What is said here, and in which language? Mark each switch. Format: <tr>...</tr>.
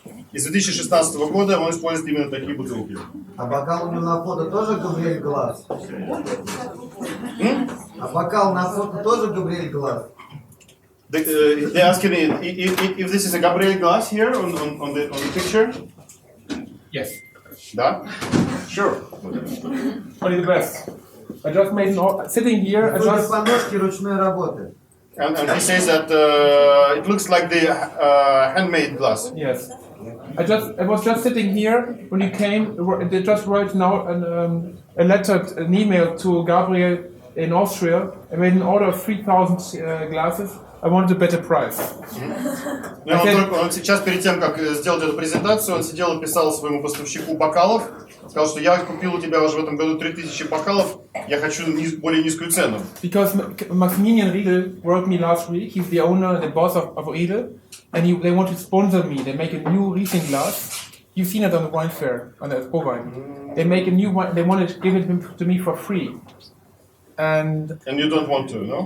<ru>И с 2016 года он использует именно такие бутылки. А бокал у него на фото тоже Габриэль Глаз? А бокал на фото тоже Габриэль Глаз?</ru> <en>They asking if this is a Gabriel Glass here on the picture. Yes.</en> <ru>Да?</ru> <en>Sure. Only the best. I just made sitting here. I</en> <ru>Судя</ru> <en>just</en> <ru>по ножке ручной работы.</ru> <en>And he says that it looks like the handmade glass. yes. I was just sitting here when you came. They just wrote now an email to Gabriel in Austria. I made an order of 3,000 glasses. I wanted a better price.</en> <ru>Он сейчас, перед тем, как сделать эту презентацию, он сидел и писал своему поставщику бокалов. Сказал, что я купил у тебя уже в этом году 3000 бокалов, я хочу более низкую цену.</ru> <en>Because Maximilian Riedel wrote me last week. He's the owner and the boss of Riedel, and they want to sponsor me. They make a new Riesling glass. You've seen it on the wine fair, on the Expo. They make a new wine. They want to give it to me for free. And you don't want to, no?</en>